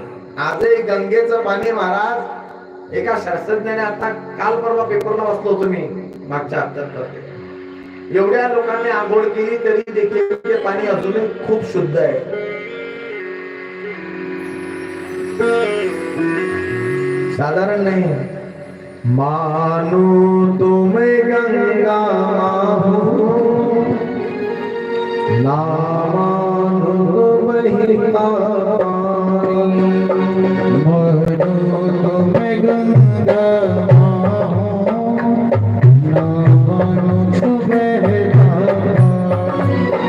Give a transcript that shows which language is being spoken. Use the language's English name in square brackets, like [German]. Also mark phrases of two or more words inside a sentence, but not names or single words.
[Marathi] आजही गंगेचं पाणी महाराज, एका शास्त्रज्ञाने आता काल परवा पेपरला वाचलो तुम्ही मागच्या हप्त्यात, एवढ्या लोकांनी आंघोळ केली तरी देखील ते पाणी अजूनही खूप शुद्ध आहे. साधारण नाही. [Hindi] मानो तुम्हें गंगा माहू, ना मानो महिमा पानी. मानो तुम्हें गंगा माहो, ना मानो तुम्हें पानी.